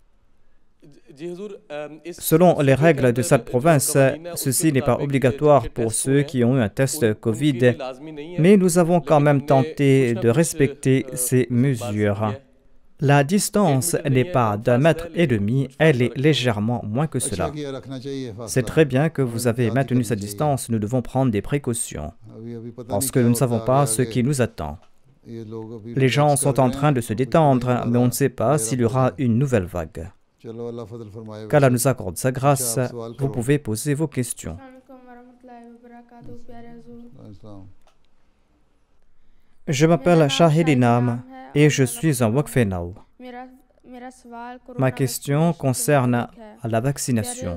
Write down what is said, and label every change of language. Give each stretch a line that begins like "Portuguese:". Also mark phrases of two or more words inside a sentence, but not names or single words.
French: Selon les règles de cette province, ceci n'est pas obligatoire pour ceux qui ont eu un test Covid, mais nous avons quand même tenté de respecter ces mesures. La distance n'est pas d'1,5 mètre, elle est légèrement moins que cela.
Urdu: اچھا کیا رکھنا چاہیے فاصلہ
French: C'est très bien que vous avez maintenu cette distance, nous devons prendre des précautions,
Urdu: ابھی پتا نہیں
French: parce que
Urdu: क्या
French: nous ne
Urdu: होता
French: savons
Urdu: है
French: pas
Urdu: आगे
French: ce qui nous attend.
Urdu: یہ لوگ ابھی
French: Les gens
Urdu: relax
French: sont
Urdu: कर
French: en
Urdu: रहे
French: train
Urdu: हैं,
French: de se
Urdu: کچھ نہیں
French: détendre,
Urdu: होने
French: mais on
Urdu: वाला।
French: ne sait pas
Urdu: मेरा
French: s'il y aura une nouvelle vague.
Urdu: چلو اللہ فضل فرمائے
French: Qu'Allah
Urdu: वैसे।
French: nous accorde sa grâce, vous pouvez poser vos questions.
Urdu: अस्सलाम।
French: Je m'appelle Shahid Inam et je suis en Wakfenao. Ma question concerne la vaccination.